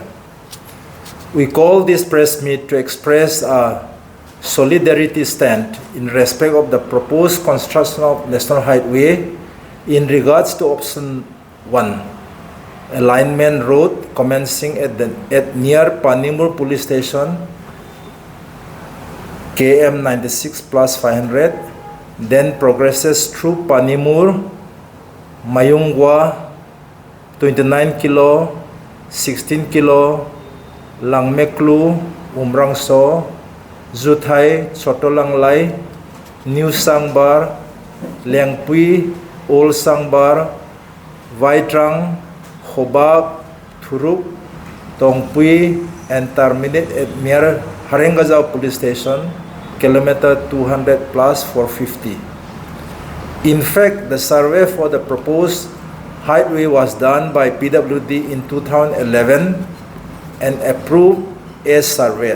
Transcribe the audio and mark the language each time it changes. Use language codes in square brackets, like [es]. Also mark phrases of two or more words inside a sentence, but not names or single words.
[en] We call this press meet to express a solidarity stand in respect of the proposed construction of National Highway in regards to option 1, alignment road commencing at near Panimur Police Station, KM 96 plus 500, then progresses through Panimur, Mayungwa, 29 kilo, 16 kilo, Langmeklu, Umrangso, Zuthai, Chotolanglai, New Sangbar, Lengpui, Old Sangbar, Vaitrang, Hobab, Thuruk, Tongpui, and terminate at near Harengazao Police Station, kilometer 200 plus 450. In fact, the survey for the proposed highway was done by PWD in 2011 and approved as surveyed.